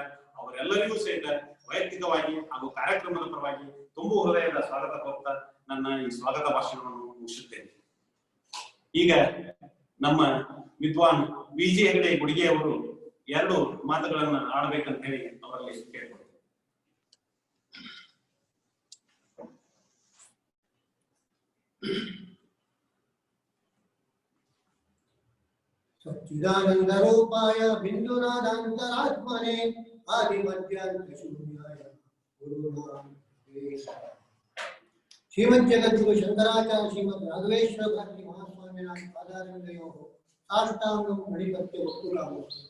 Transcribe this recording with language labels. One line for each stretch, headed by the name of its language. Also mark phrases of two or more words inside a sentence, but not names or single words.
Kannada: ಅವರೆಲ್ಲರಿಗೂ ಸಹಿತ ವೈಯಕ್ತಿಕವಾಗಿ ಹಾಗೂ ಕಾರ್ಯಕ್ರಮದ ಪರವಾಗಿ ತುಂಬ ಹೃದಯದ ಸ್ವಾಗತ ಕೋರ್ತಾ ನನ್ನ ಈ ಸ್ವಾಗತ ಭಾಷಣವನ್ನು ಮುಗಿಸುತ್ತೇನೆ. ಈಗ ನಮ್ಮ ವಿದ್ವಾನ್ ವಿಜಿ ಹೆಗಡೆ ಗುಡಿಗೆ ಅವರು 2 ಮಾತುಗಳನ್ನ ಆಡಬೇಕಂತ ಹೇಳಿ ಅವರಲ್ಲಿ ಕೇಳ್ಕೊಳ್ತೇನೆ.
Sanskrit: सच्चिदानंद रूपाय बिंदुनादांतरात्मने आदिमध्यांत शून्याय गुरुनाम श्रीमद् जगद्गुरु शंकराचार्य श्रीमद् राघवेश्वर भारती महास्वामिनां पादारविन्दयोः साष्टांगं मणिपत्य वक्तुरामो